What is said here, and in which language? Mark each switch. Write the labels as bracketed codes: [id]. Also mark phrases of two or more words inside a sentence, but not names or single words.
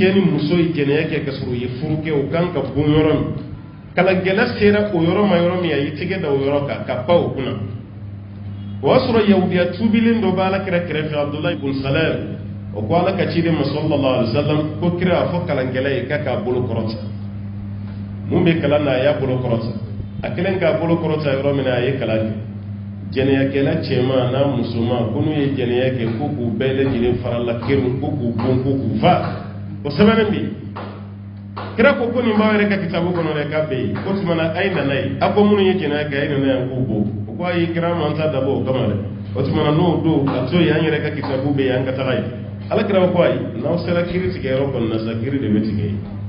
[bm] ni muso ye jɛnɛya kɛ ka sɔrɔ u ye furu kɛ o kan ka bon yɔrɔ min kalangɛlɛ sera o yɔrɔ ma yɔrɔ min a y'i tɛgɛ da o yɔrɔ kan ka pan o kunna o y'a sɔrɔ yahudiya tuubilen dɔ bɛ Alakira kɛrɛfɛ Abdulahi ibn Salam o ko Ala ka ciden ma [ar] صلى الله عليه وسلم [bm] ko kira a fɔ kalangɛlɛ ye k'a k'a bolo kɔrɔta mun bɛ kalan na a y'a bolo kɔrɔta a kɛlen k'a bolo kɔrɔta yɔrɔ min na a ye kalan kɛ jɛnɛyakɛla cɛman n'a musoman ko n'u ye jɛnɛya kɛ ko k'u bɛɛ lajɛlen farala kɛru ko k'u bon ko k'u fa o sɛbɛnnen bɛ yen kira ko nin b'aw yɛrɛ ka kitabu kɔnɔ dɛ k'a bɛ yen ko tuma na a ye nana ye a ko minnu ye jɛnɛya kɛ a ye nana yan k'u bon o ko ayi kira ma an ta dabɔ o kama dɛ o tuma na n'o don a to yen an yɛrɛ ka kitabu bɛ yen an ka taga yen Alakira ko ayi n'aw sera kiiri tigɛyɔrɔ kɔni na sa kiiri de bɛ tigɛ yen